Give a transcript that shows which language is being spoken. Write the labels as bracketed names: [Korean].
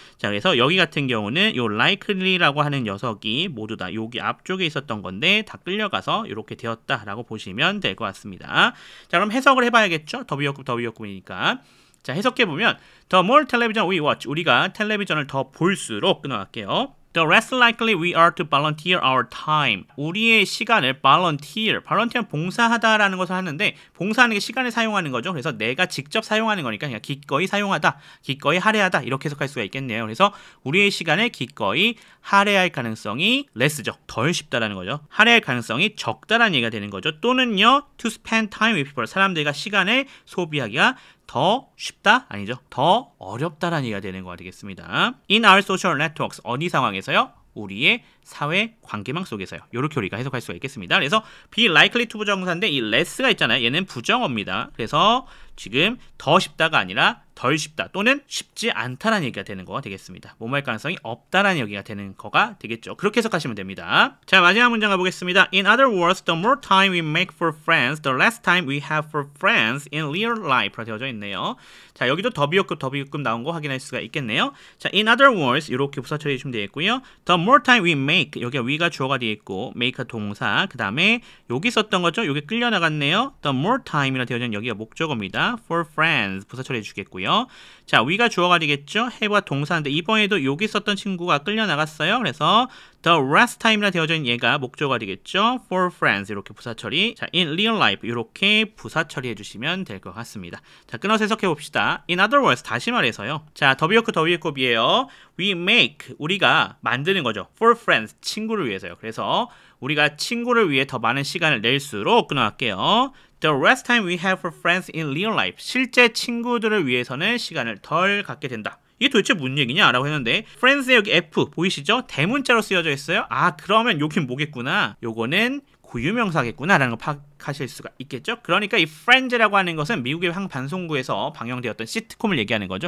[Korean] 자, 그래서 여기 같은 경우는 요 likely라고 하는 녀석이 모두 다 여기 앞쪽에 있었던 건데 다 끌려가서 이렇게 되었다라고 보시면 될 것 같습니다. 자, 그럼 해석을 해봐야겠죠. 더 비교급이니까. 자, 해석해보면 [English] The more television we watch [Korean] 우리가 텔레비전을 더 볼수록 끊어갈게요. [English] The less likely we are to volunteer our time. [Korean] 우리의 시간을 volunteer 봉사하다라는 것을 하는데 봉사하는 게 시간을 사용하는 거죠. 그래서 내가 직접 사용하는 거니까 그냥 기꺼이 사용하다, 기꺼이 할애하다 이렇게 해석할 수가 있겠네요. 그래서 우리의 시간을 기꺼이 할애할 가능성이 less죠. 덜 쉽다라는 거죠. 할애할 가능성이 적다라는 얘기가 되는 거죠. 또는요, [English] to spend time with people. [Korean] 사람들과 시간을 소비하기가 더 쉽다? 아니죠. 더 어렵다라는 얘기가 되는 거 되겠습니다. [English] In our social networks. [Korean] 어디 상황에서요? 우리의 사회 관계망 속에서요. 이렇게 우리가 해석할 수가 있겠습니다. 그래서 be likely to 부정사인데 이 less가 있잖아요. 얘는 부정어입니다. 그래서 지금 더 쉽다가 아니라 덜 쉽다 또는 쉽지 않다라는 얘기가 되는 거가 되겠습니다. 뭐뭐 할 가능성이 없다라는 얘기가 되는 거가 되겠죠. 그렇게 해석하시면 됩니다. 자, 마지막 문장 가보겠습니다. [English] In other words, the more time we make for friends, the less time we have for friends in real life. [Korean] 되어져 있네요. 자, 여기도 더 비교급 나온 거 확인할 수가 있겠네요. 자, in other words 이렇게 부사 처리해 주시면 되겠고요. The more time we make 여기가 we가 주어가 되어 있고 make가 동사 그 다음에 여기 썼던 거죠. 여기 끌려 나갔네요. The more time이라 되어져 있는 여기가 목적어입니다. For friends 부사 처리해 주겠고요. 자, we가 주어가 되겠죠. have가 동사인데 이번에도 여기 썼던 친구가 끌려 나갔어요. 그래서 the rest time이라 되어져 있는 얘가 목적어가 되겠죠. For friends 이렇게 부사 처리. 자, in real life 이렇게 부사 처리해 주시면 될 것 같습니다. 자, 끊어서 해석해 봅시다. [English] In other words [Korean] 다시 말해서요. 자, 더 비교급이에요. We make 우리가 만드는 거죠. For friends 친구를 위해서요. 그래서 우리가 친구를 위해 더 많은 시간을 낼수록 끊어갈게요. [English] The rest time we have for friends in real life. [Korean] 실제 친구들을 위해서는 시간을 덜 갖게 된다. 이게 도대체 무슨 얘기냐? 라고 했는데 friends에 여기 F 보이시죠? 대문자로 쓰여져 있어요. 아, 그러면 여긴 뭐겠구나? 요거는 고유명사겠구나 라는 거 해석하실 수가 있겠죠. 그러니까 이 Friends라고 하는 것은 미국의 한 방송국에서 방영되었던 시트콤을 얘기하는 거죠.